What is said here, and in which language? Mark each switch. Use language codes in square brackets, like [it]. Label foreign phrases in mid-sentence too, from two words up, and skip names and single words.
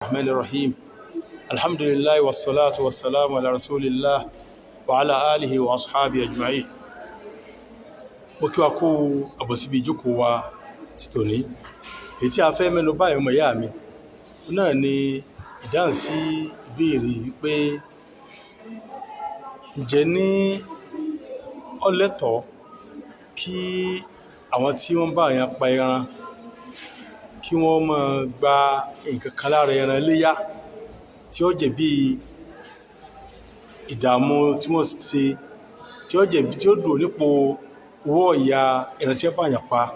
[ar] الرحمن الرحيم الحمد لله والصلاة والسلام على رسول الله وعلى آله وأصحابه أجمعين. [yo] Mo kí wa kú àbọ̀ síbi ìjókòó wa ti tòní. Èyí tí a fẹ́ mẹ́nu báyìí ọmọ ìyá mi náà ni ìdáhùn sí ìbéèrè pé ǹjẹ́ ní ó lẹ́tọ̀ọ́ kí àwọn tí wọ́n bá yàn pa ẹran kí wọ́n máa gba nǹkan kan lára ẹran iléyá tí ó jẹ́ bí ìdààmú tí wọ́n ṣe tí ó jẹ́ bí tí ó dùn nípò owó ọ̀yà ẹran tí wọ́n bá yàn pa.